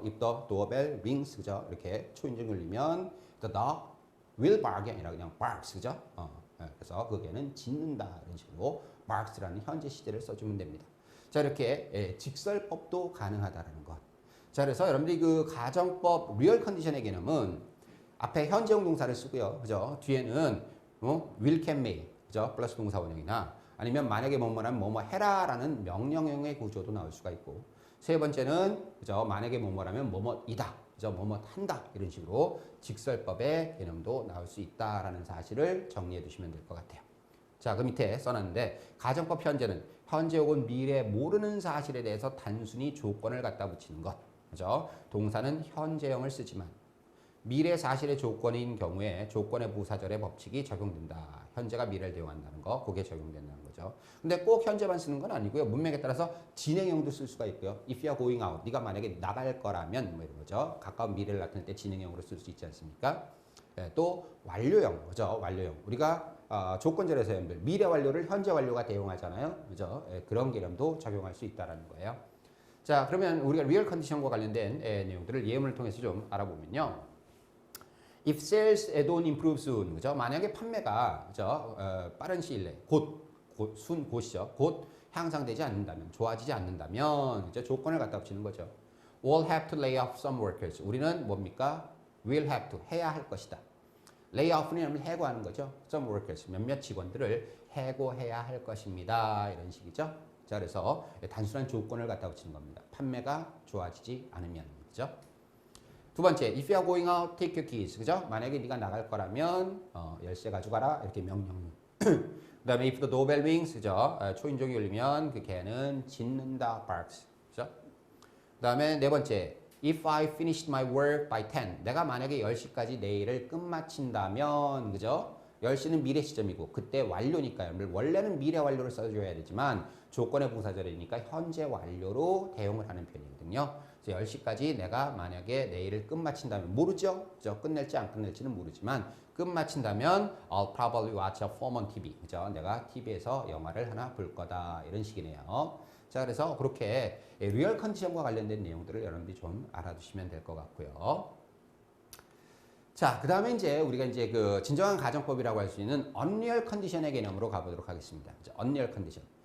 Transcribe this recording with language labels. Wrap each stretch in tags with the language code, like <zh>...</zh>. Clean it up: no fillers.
<en>if the doorbell rings,</en> <ko>그죠? 이렇게 초인종이 울리면</ko> <en>the dog will bark</en> <ko>아니라 그냥</ko> <en>barks, 그죠?</en> <ko>그래서 그 개는 짖는다 이런 식으로 barks라는 현재 시제를 써주면 됩니다. 자, 이렇게 직설법도 가능하다라는 것. 자, 그래서 여러분들이 그 가정법 리얼 컨디션의 개념은 앞에 현재형 동사를 쓰고요. 그죠? 뒤에는 will, can, may, 그죠? 플러스 동사 원형이나 아니면 만약에 뭐뭐라면 뭐뭐 해라라는 명령형의 구조도 나올 수가 있고, 세 번째는 그죠? 만약에 뭐뭐라면 뭐뭐이다, 그죠? 뭐뭐 한다 이런 식으로 직설법의 개념도 나올 수 있다라는 사실을 정리해 두시면 될 것 같아요. 자, 그 밑에 써놨는데 가정법 현재는 현재 혹은 미래 모르는 사실에 대해서 단순히 조건을 갖다 붙이는 것, 그죠? 동사는 현재형을 쓰지만 미래 사실의 조건인 경우에 조건의 부사절의 법칙이 적용된다. 현재가 미래를 대용한다는 거, 그게 적용된다는 거죠. 근데 꼭 현재만 쓰는 건 아니고요. 문맥에 따라서 진행형도 쓸 수가 있고요.</ko> <en>If you are going out,</en> <ko>네가 만약에 나갈 거라면 뭐 이런 거죠. 가까운 미래를 나타낼 때 진행형으로 쓸 수 있지 않습니까? 또 완료형, 그죠? 완료형. 우리가 조건절에서 미래 완료를 현재 완료가 대용하잖아요. 그죠? 그런 개념도 적용할 수 있다라는 거예요. 자, 그러면 우리가 리얼 컨디션과 관련된 내용들을 예문을 통해서 좀 알아보면요.</ko> <en>If sales don't improve soon,</en> <ko>그죠? 만약에 판매가 그죠? 빠른 시일 내에 곧이죠. 곧 향상되지 않는다면, 좋아지지 않는다면, 이제 조건을 갖다 붙이는 거죠.</ko> <en>We'll have to lay off some workers.</en> <ko>우리는 뭡니까?</ko> <en>Will have to</en> <ko>해야 할 것이다.</ko> <en>lay off</en> <ko>는 해고하는 거죠.</ko> <en>some workers</en> <ko>몇몇 직원들을 해고해야 할 것입니다. 이런 식이죠. 자, 그래서 단순한 조건을 갖다 붙이는 겁니다. 판매가 좋아지지 않으면, 그죠? 두 번째,</ko> <en>if you are going out, take your keys.</en> <ko>그죠? 만약에 네가 나갈 거라면 열쇠 가져가라. 이렇게 명령문. 그다음에</ko> <en>if the doorbell rings,</en> <ko>그죠? 초인종이 울리면 그 개는 짖는다, barks. 그죠? 그다음에 네 번째,</ko> <en>if I finished my work by 10.</en> <ko>내가 만약에 10시까지 내 일을 끝마친다면, 그죠? 10시는 미래 시점이고 그때 완료니까요. 원래는 미래 완료를 써줘야 되지만 조건의 부사절이니까 현재 완료로 대용을 하는 편이거든요. 그래서 10시까지 내가 만약에 내일을 끝마친다면 모르죠. 그죠? 끝낼지 안 끝낼지는 모르지만 끝마친다면</ko> <en>I'll probably watch a film on TV.</en> <ko>그죠? 내가 TV에서 영화를 하나 볼 거다. 이런 식이네요. 자, 그래서 그렇게 리얼 컨디션과 관련된 내용들을 여러분들이 좀 알아두시면 될 것 같고요. 자, 그 다음에 이제 우리가 이제 그 진정한 가정법이라고 할 수 있는 언리얼 컨디션의 개념으로 가보도록 하겠습니다. 언리얼 컨디션.</ko>